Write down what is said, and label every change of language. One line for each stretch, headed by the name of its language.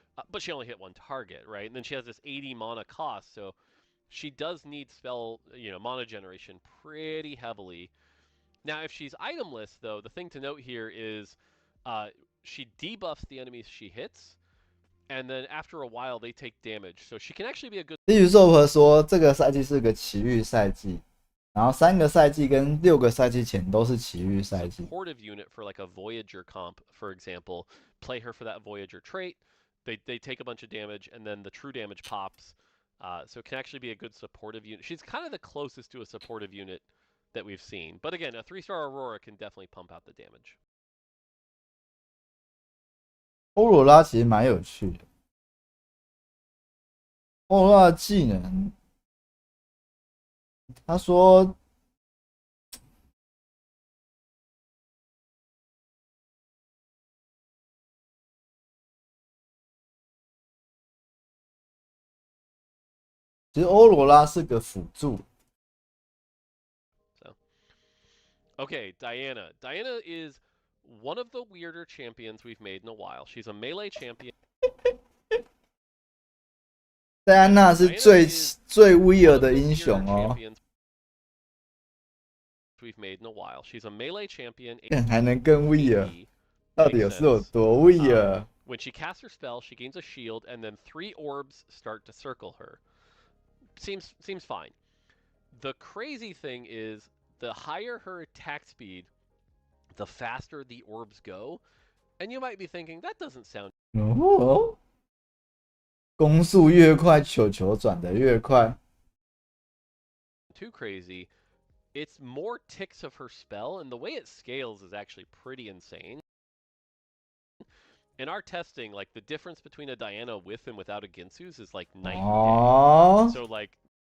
English: But she only hit one target, right? And then she has this 80 mana cost, so she does need spell, mana generation pretty heavily. Now, if she's itemless, though, the thing to note here is she debuffs the enemies she hits, and then after a while they take damage. So she can actually be a good.
Chinese: 例如Zope说，这个赛季是个奇遇赛季，然后3个赛季跟6个赛季前都是奇遇赛季。
English: Supportive unit for like a Voyager comp, for example, play her for that Voyager trait. They take a bunch of damage, and then the true damage pops. So it can actually be a good supportive unit. She's kind of the closest to a supportive unit that we've seen. But again, a 3-star Aurora can definitely pump out the damage.
Chinese: 欧罗拉其实蛮有趣的，欧罗拉的技能，他说。其实欧罗拉是个辅助。
English: So, okay, Diana. Diana is one of the weirder champions we've made in a while. She's a melee champion.
Chinese: 戴安娜是最 weird 的英雄哦。
English: We've made in a while. She's a melee champion.
Chinese: 还能更 weird， 到底是有多 weird？
English: When she casts her spell, she gains a shield, and then 3 orbs start to circle her. Seems fine. The crazy thing is, the higher her attack speed, the faster the orbs go. And you might be thinking, that doesn't sound...
Chinese: 哦，攻速越快，球转得越快。
English: Too crazy. It's more ticks of her spell, and the way it scales is actually pretty insane. In our testing, like, the difference between a Diana with and without a Ginsu's is like night and day. So like,